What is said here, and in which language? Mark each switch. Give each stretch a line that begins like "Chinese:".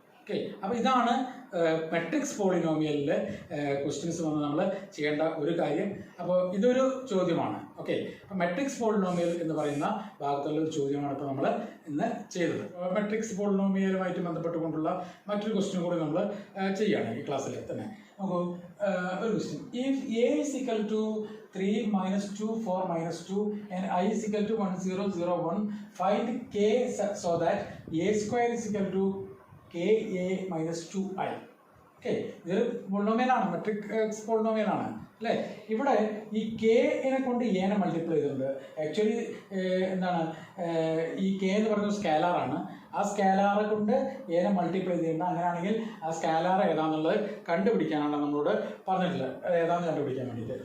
Malayalam: Okay, അപ്പോൾ ഇതാണ് matrix പോളിനോമിയലിലെ questions വന്ന് നമ്മൾ ചെയ്യേണ്ട ഒരു കാര്യം. അപ്പോൾ ഇതൊരു ചോദ്യമാണ്. ഓക്കെ, അപ്പോൾ മെട്രിക്സ് പോളിനോമിയൽ എന്ന് പറയുന്ന ഭാഗത്തുള്ള ഒരു ചോദ്യമാണ് ഇപ്പോൾ നമ്മൾ ഇന്ന് ചെയ്തത്. മെട്രിക്സ് പോളിനോമിയലുമായിട്ട് ബന്ധപ്പെട്ടുകൊണ്ടുള്ള മറ്റൊരു ക്വസ്റ്റ്യൻ കൂടി നമ്മൾ ചെയ്യുകയാണ് ഈ ക്ലാസ്സിൽ തന്നെ. നമുക്ക് ഒരു question,
English: If A is equal to 3 minus 2 4 minus 2 and I is equal to 1 0 0 1, find k so that a square is equal to ka minus 2i.
Malayalam: Okay, ഇതൊരു പോളിനോമിയലാണ്, മെട്രിക്സ് പോളിനോമിയലാണ് അല്ലേ. ഇവിടെ ഈ കെനെ കൊണ്ട് എനെ മൾട്ടിപ്ലൈ ചെയ്തിട്ടുണ്ട്. ആക്ച്വലി എന്താണ്, ഈ കെ എന്ന് പറയുന്നത് സ്കാലാറാണ്. ആ സ്കാലാറെ കൊണ്ട് എനെ മൾട്ടിപ്ലൈ ചെയ്യേണ്ട. അങ്ങനെയാണെങ്കിൽ ആ സ്കാലാർ ഏതാണെന്നുള്ളത് കണ്ടുപിടിക്കാനാണ് നമ്മളോട് പറഞ്ഞിട്ടുള്ളത്, ഏതാണെന്ന് കണ്ടുപിടിക്കാൻ വേണ്ടിയിട്ട്.